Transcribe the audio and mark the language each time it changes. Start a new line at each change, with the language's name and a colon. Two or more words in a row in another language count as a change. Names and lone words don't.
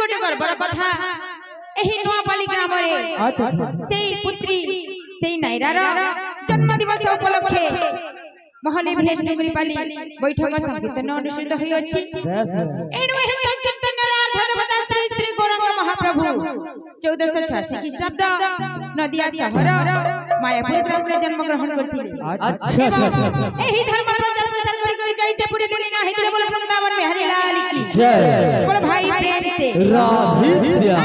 Odia: ଗର୍ବର କଥା ଏହି ନୂଆପାଲି ଗ୍ରାମରେ
Bangla: আচ্ছা আচ্ছা
Odia: ସେଇ ପୁତ୍ରୀ ସେଇ ନାଇରାର ଜନ୍ମ ଦିବସ ଉପଲକ୍ଷେ ମହଲି ଭିଲେଜ ଡୁଙ୍ଗରିପାଲି ବୈଠକ ସଂକୀର୍ତ୍ତନ ଅନୁଷ୍ଠିତ ହୋଇଅଛି।
Bangla: বেশ বেশ
Odia: ଏଣୁ ଏହି ସଂକୀର୍ତ୍ତନର ଧର୍ମତା ଶ୍ରୀ ଶ୍ରୀ ଗୌରାଙ୍ଗ ମହାପ୍ରଭୁ 1486 ଖ୍ରୀଷ୍ଟାବ୍ଦ ନଦିଆ ସହର ମାୟାପୁର ଗ୍ରାମରେ ଜନ୍ମଗ୍ରହଣ କରିଥିଲେ।
Bangla: আচ্ছা আচ্ছা আচ্ছা
Odia: ଏହି ଧର୍ମ ପ୍ରଚାର ପ୍ରସାର କରି କରି ଯାଇ ସେ ପୁରୀ ପୁରୀ ନା ହେଇଥିଲେ ବୋଲ ବୃନ୍ଦାବନ ବିହାରୀ ଲାଲ କି
Bangla: জয়
Hindi: बोलो भाई प्रेम से
Bangla: রাধে শ্যাম